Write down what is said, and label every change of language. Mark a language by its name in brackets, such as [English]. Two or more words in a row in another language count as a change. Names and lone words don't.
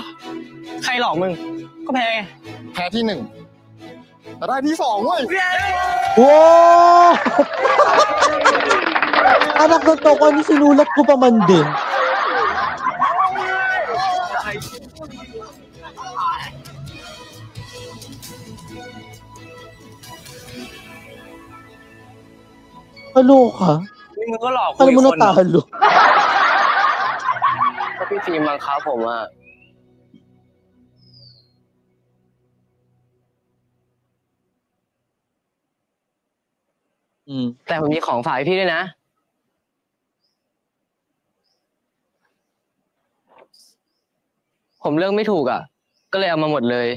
[Thai] ใครหลอกมึง ก็แพ้ไง แพ้ที่ 1 แต่ได้ที่ 2เว้ย Wow! [Filipino] Anak na to, ano sinulat ko pa man din. Kaloka? [Thai] นี่มึงก็หลอกกู [Filipino] Alam [Thai] อี [Filipino] mo [Thai] กคนเหรอ [Filipino] natalo. [Thai] ก็พี่ฟิล์มบังคับผมอ่ะ แต่ผมมีของฝากให้พี่ด้วยนะ ผมเลือกไม่ถูกอ่ะ ก็เลยเอามาหมดเลย